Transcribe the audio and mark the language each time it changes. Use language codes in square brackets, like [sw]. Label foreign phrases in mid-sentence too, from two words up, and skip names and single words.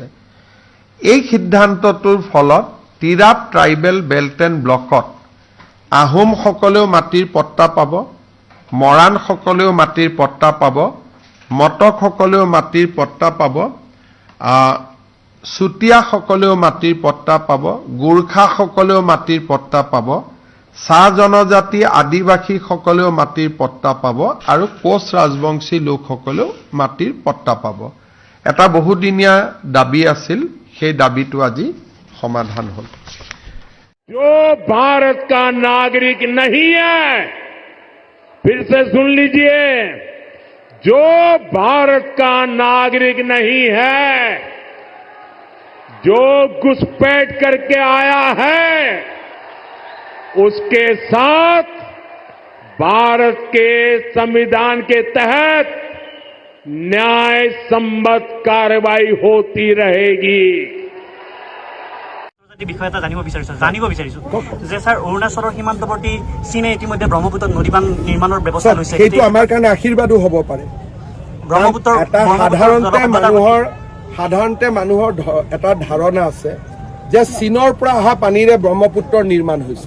[as] এই সিদ্ধান্তটোৰ ফলত তিৰাপ [en] tribal belt and block [as] আহোমসকলেও মাটিৰ পট্টা পাব, মৰাণসকলেও মাটিৰ পট্টা পাব, মটকসকলেও মাটিৰ পট্টা পাব, চুতীয়াসকলেও মাটিৰ পট্টা পাব, গোৰ্খাসকলেও মাটিৰ পট্টা পাব, চাহ জনজাতি আদিবাসীসকলেও মাটিৰ পট্টা পাব আৰু কোচ ৰাজবংশী লোকসকলেও মাটিৰ পট্টা পাব। এটা বহুদিনীয়া দাবী আছিল, সেই দাবীটো আজি সমাধান হ'ল। [hi] जो भारत का नागरिक नहीं है, फिर से सुन लीजिए, जो भारत का नागरिक नहीं है, जो घुसपैठ करके आया है, उसके साथ भारत के संविधान के तहत न्याय सम्मत कार्रवाई होती रहेगी। [as] বিষয় এটা জানিব বিচাৰিছো যে স্যাৰ অৰুণাচলৰ সীমান্তৱৰ্তী চীনে ইতিমধ্যে ব্ৰহ্মপুত্ৰত নদীবান্ধ নিৰ্মাণৰ ব্যৱস্থা লৈছে। সেইটো আমাৰ কাৰণে আশীৰ্বাদো হ'ব পাৰে। ব্ৰহ্মপুত্ৰৰ এটা সাধাৰণতে মানুহৰ এটা ধাৰণা আছে যে চীনৰ পৰা অহা পানীৰে ব্ৰহ্মপুত্ৰৰ নিৰ্মাণ হৈছে।